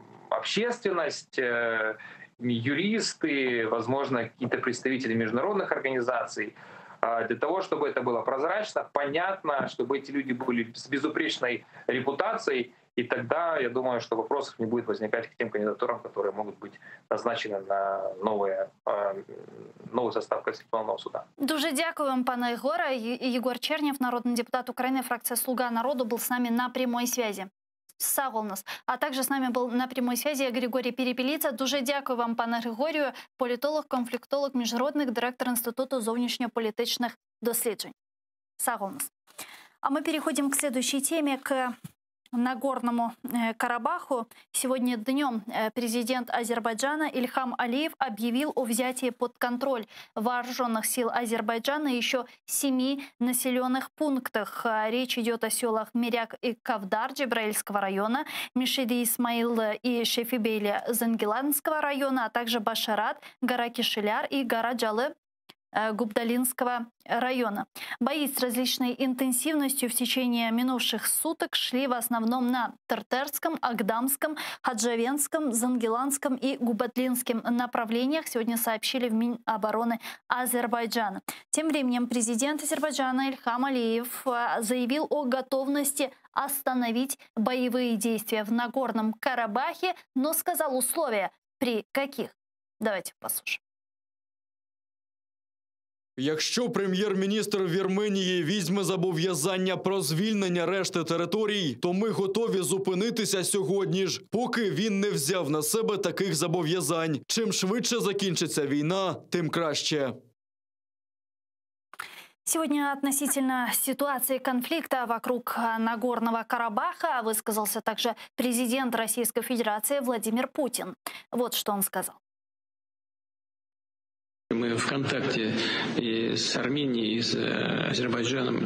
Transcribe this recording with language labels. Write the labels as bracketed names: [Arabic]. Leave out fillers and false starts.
[Russian] общественность, юристы, возможно, какие-то представители международных организаций, для того, чтобы это было прозрачно, понятно, чтобы эти люди были с безупречной репутацией, и тогда, я думаю, что вопросов не будет возникать к тем кандидатурам, которые могут быть назначены на новый состав Конституционного суда. [Ukrainian] Дуже дякую вам, пане Егоре. [Russian] Егор Чернев, народный депутат Украины, фракция «Слуга народу», был с нами на прямой связи. Сагулнас. А также с нами был на прямой связи Григорій Перепеліца. [Ukrainian] Дуже дякую вам, пане Григорію, політолог, конфліктолог, міжнародник, директор Інституту зовнішньополітичних досліджень. Сагулнас. [Russian] А мы переходим к следующей теме, к Нагорному Карабаху. Сегодня днем президент Азербайджана Ильхам Алиев объявил о взятии под контроль вооруженных сил Азербайджана еще 7 населенных пунктах. Речь идет о селах Миряк и Кавдар Джебраильского района, Мишиди Исмаил и Шефибейли Зангеланского района, а также Башарат, гора Кишиляр и гора Джалы Губдалинского района. Бои с различной интенсивностью в течение минувших суток шли в основном на Тертерском, Агдамском, Хаджавенском, Зангеланском и Губатлинском направлениях, сегодня сообщили в Минобороны Азербайджана. Тем временем президент Азербайджана Ильхам Алиев заявил о готовности остановить боевые действия в Нагорном Карабахе, но сказал условия, при каких. Давайте послушаем. [Ukrainian] Якщо прем'єр-міністр Вірменії візьме зобов'язання про звільнення решти територій, то ми готові зупинитися сьогодні ж, поки він не взяв на себе таких зобов'язань. Чим швидше закінчиться війна, тим краще. [Russian] Сегодня относительно ситуации конфликта вокруг Нагорного Карабаха высказался также президент Российской Федерации Владимир Путин. Вот что он сказал. Мы в контакте и с Арменией, и с Азербайджаном.